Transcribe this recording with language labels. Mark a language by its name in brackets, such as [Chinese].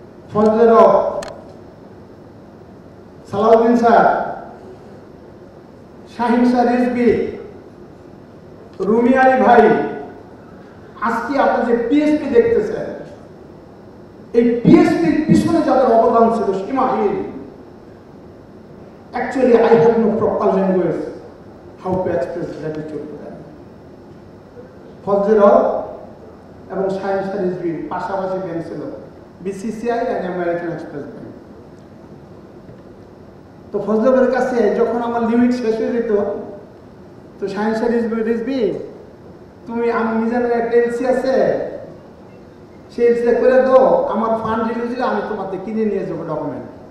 [Bangla] ফজলে হক, Salauddin sir, Shahin sir, Rizvi, Rumi Ali ভাই, আজকে আপনারা যে পিএসপি দেখতেছেন এই পিএসপির পিছনে যাদের অবদান ছিল সীমাহীন। [English] Actually, I have no proper language how to express gratitude to them. [Bangla] Fazle হক এবং শাহিন স্যার রিজভী পাশাপাশি ব্যাংক ছিল বিসিসিআই এবং আমেরিকান এক্সপ্রেস ব্যাংক। তো ফজলে হকের কাছে যখন আমার লিমিট শেষ হয়ে যেত তো শাহিন স্যার রিজভী তুমি আমি মিজানের একটা এলসি আছে সেই এলসিটা করে দাও, আমার ফান্ড রিলিজ হলে আমি তোমাকে কিনে নিয়ে যাবো ডকুমেন্ট।